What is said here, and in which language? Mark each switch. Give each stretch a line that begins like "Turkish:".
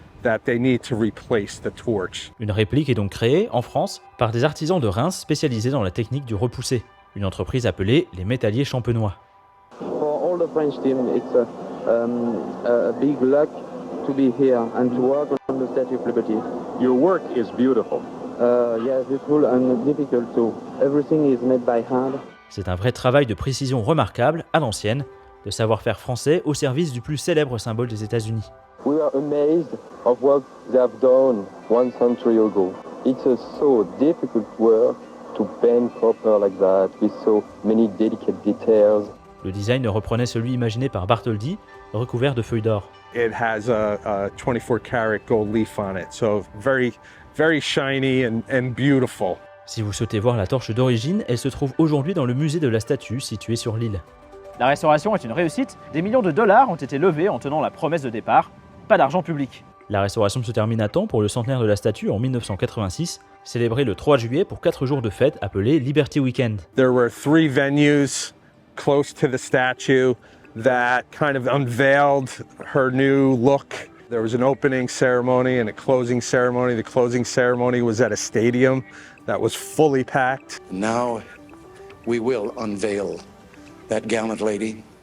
English: that they need to replace the torch.
French: Une réplique est donc créée, en France, par des artisans de Reims spécialisés dans la technique du repoussé, une entreprise appelée les métalliers champenois.
English: For all the French team, it's a big luck to be here and to work on the Statue of Liberty. Your work is beautiful. Yeah, beautiful and difficult too. Everything is made by hand.
French: C'est un vrai travail de précision remarquable, à l'ancienne, de savoir-faire français au service du plus célèbre symbole des États-Unis.
English: We are amazed of what they have done 1 century ago. It's a so difficult work to bend copper like that with so many delicate details.
French: Le design reprenait celui imaginé par Bartholdi, recouvert de feuilles d'or.
English: It has a 24 karat gold leaf on it, so very, very shiny and beautiful.
French: Si vous souhaitez voir la torche d'origine, elle se trouve aujourd'hui dans le musée de la statue situé sur l'île. La restauration est une réussite, des millions de dollars ont été levés en tenant la promesse de départ, pas d'argent public. La restauration se termine à temps pour le centenaire de la statue en 1986, célébré le 3 juillet pour 4 jours de fête appelés Liberty Weekend.
English: There were 3 venues close to the statue that kind of unveiled her new look. There was an opening ceremony and a closing ceremony. The closing ceremony was at a stadium that was fully packed. Now we will unveil that gallant lady.